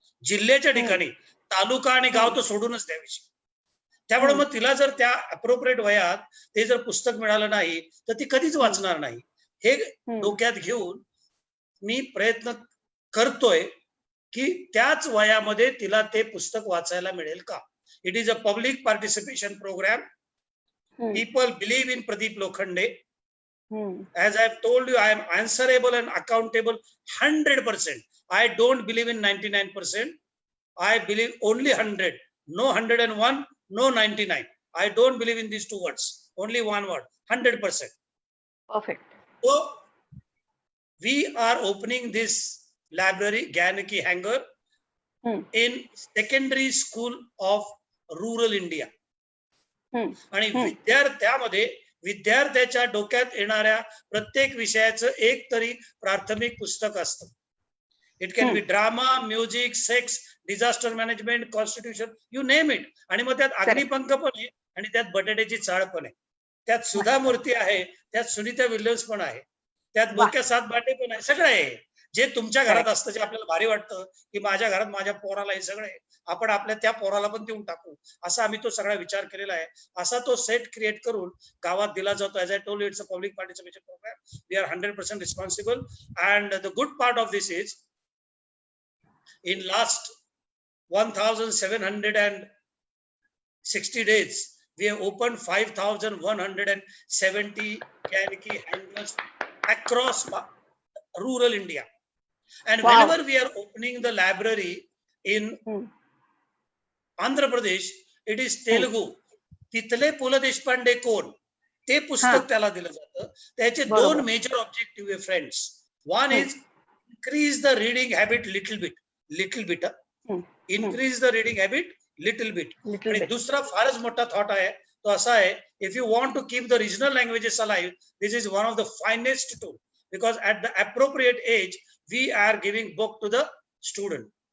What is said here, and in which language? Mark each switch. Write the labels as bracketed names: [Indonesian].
[Marathi] जिल्ह्याच्या ठिकाणी, तालुका आणि गाव तो सोडूनच द्याविषयी. त्यामुळे मग तिला जर त्या अप्रोप्रिएट वयात ते जर पुस्तक मिळालं नाही तर ती कधीच वाचणार नाही. हे डोक्यात घेऊन मी प्रयत्न करतोय की त्याच वयामध्ये तिला ते पुस्तक वाचायला मिळेल का. [English] It is a public participation programme. People believe in Pradeep Lokhande. As I have told you, I am answerable and accountable 100%. I don't believe in 99%. I believe only 100. No 101, no 99. I don't believe in these two words. Only one word, 100%. Perfect. So, we are opening this library, Gyanaki Hanger, in secondary school of rural India. [Marathi] आणि त्यामध्ये विद्यार्थ्याच्या डोक्यात येणाऱ्या प्रत्येक विषयाचं एक तरी प्राथमिक पुस्तक असतं. [English] It can be drama, music, sex, disaster management, constitution, you name it. [Marathi] आणि मग त्यात अग्निपंख पण आहे आणि त्यात बटाट्याची चाळ पण आहे, त्यात सुधा मूर्ती आहे, त्यात सुनीता विल्यम्स पण आहे, त्यात बोक्या सात बाटे पण आहे. सगळं आहे जे तुमच्या घरात असतं, जे आपल्याला भारी वाटतं की माझ्या घरात माझ्या पोराला हे सगळं आहे, आपण आपल्या त्या पोराला पण देऊन टाकू, असा आम्ही तो सगळा विचार केलेला आहे. असा तो सेट क्रिएट करून गावात दिला जातो. [English] As I told, it's a public participation programme. We are 100% responsible. And the good part of this is, in last 1760 days we have opened 5170 Gyanaki hangers across rural India. And whenever we are opening the library in Andhra Pradesh, it is Telugu. [Marathi] तिथले पु ल देशपांडे कोण, ते पुस्तक त्याला दिलं जातं. त्याचे 2 major objective आहे friends. [English] One is increase the reading habit little bit. Increase the reading habit little bit. [Marathi] आणि दुसरा फारच मोठा थॉट आहे, तो असा आहे, [English] if you want to keep the regional languages alive, this is one of the finest tool, because at the appropriate age we are giving book to the student.